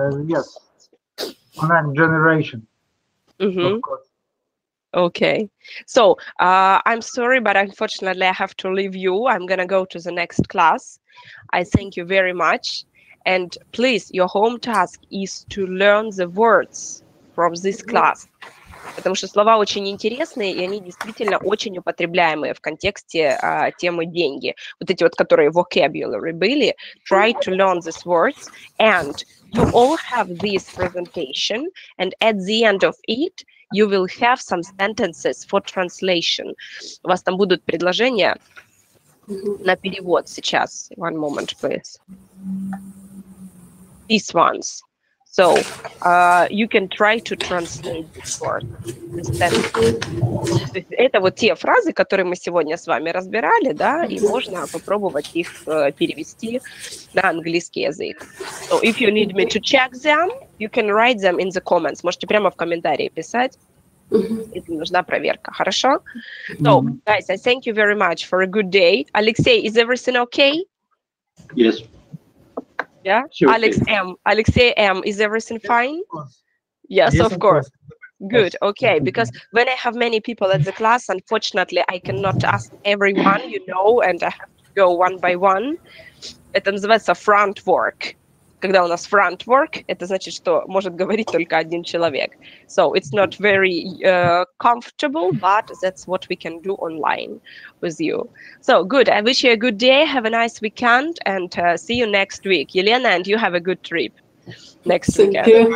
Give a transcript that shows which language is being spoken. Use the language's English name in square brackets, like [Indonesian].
[English] Yes, next generation. Of course. Okay, so I'm sorry, but unfortunately I have to leave you. I'm gonna go to the next class. I thank you very much, and please, your home task is to learn the words from this class. [Russian] Потому что слова очень интересные, и они действительно очень употребляемые в контексте темы деньги. Вот эти вот, которые vocabulary были. [English] Try to learn these words, and you all have this presentation, and at the end of it, you will have some sentences for translation. [Russian] У вас там будут предложения на перевод сейчас. [English] One moment, please. These ones. So you can try to translate this word. [Russian] Это вот те фразы, которые мы сегодня с вами разбирали, да, и можно попробовать их перевести на английский язык. [English] So if you need me to check them, you can write them in the comments. [Russian] Можете прямо в комментарии писать, если нужна проверка. Хорошо? [English] So, guys, I thank you very much for a good day. Alexey, is everything okay? Yes. Yeah? Sure, Alexey M, is everything fine? Yes, of course. Good, okay, because when I have many people at the class, unfortunately, I cannot ask everyone, you know, and I have to go one by one. [Russian] Это называется front work. Когда у нас front work, это значит, что может говорить только один человек. [English] So it's not very comfortable, but that's what we can do online with you. So good, I wish you a good day, have a nice weekend, and see you next week. Yelena, and you have a good trip next weekend.